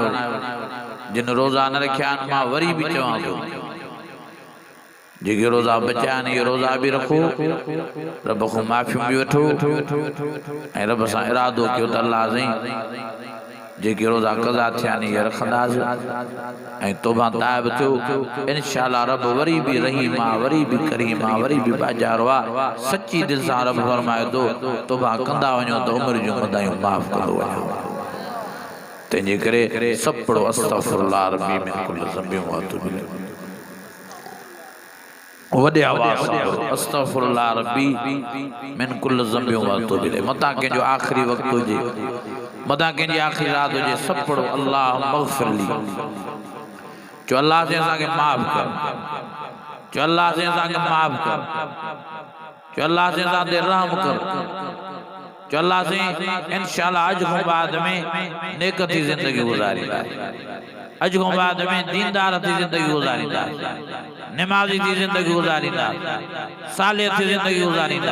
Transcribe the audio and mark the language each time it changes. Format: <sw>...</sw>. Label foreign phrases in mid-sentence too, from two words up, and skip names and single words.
<sd>जिन रोज़ा न रखिया आहिनि, मां वरी बि चवां थो, जेके रोज़ा बचा आहिनि इहे रोज़ा बि रखो, रब खां माफ़ियूं बि वठो, ऐं रब सां इरादो कयो त अल्लाह साईं जेके रोज़ा क़ज़ा थिया आहिनि इहे रखंदासीं, ऐं तौबा ताइब थियो, इंशाअल्लाह रब वरी बि रहीम आहे, वरी बि करीम आहे, वरी बि बाज़ारो आहे। सची दिलि सां रब फरमाए थो तौबा कंदा वञो त उमिरि जूं मदायूं माफ़ कंदो वञो। तंहिंजे करे सभु पढ़ो</sd> <ar>أستغفر الله ربي من كل ذنب وأتوب إليه.</ar> <sd>वॾे आवाज़ सां</sd> <ar>أستغفر الله ربي من كل ذنب وأتوب إليه.</ar> <sd>मतां कंहिंजो आख़िरी वक़्तु हुजे, मतां कंहिंजी आख़िरी रात हुजे, सभु पढ़ो</sd> <ar>اللهم اغفر لي,</ar> <sd>चो अल्लाह से असांखे माफ़ कर, चो अल्लाह से असांखे माफ़ कर, चो अल्लाह से असां ते रहम कर, चो अल्लाह से इंशाअल्लाह अॼु खां बाद में नेक थी ज़िंदगी गुज़ारींदा, अॼु खां बाद में दीनदार थी ज़िंदगी गुज़ारींदा, निमाज़ी थी ज़िंदगी गुज़ारींदा, सालिह थी ज़िंदगी गुज़ारींदा।</sd>